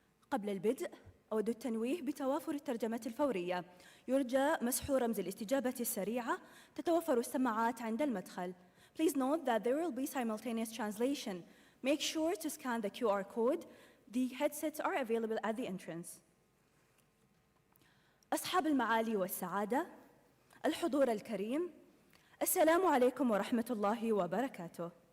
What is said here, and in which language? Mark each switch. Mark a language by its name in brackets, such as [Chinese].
[Arabic] قبل البدء أود التنويه بتوافر الترجمة الفورية. يرجى مسح رمز الاستجابة السريعة. تتوفر السماعات عند المدخل. [English] Please note that there will be simultaneous translation. Make sure to scan the QR code. The headsets are available at the entrance. [Arabic] أصحاب المعالي والسعادة، الحضور الكريم، السلام عليكم ورحمة الله وبركاته.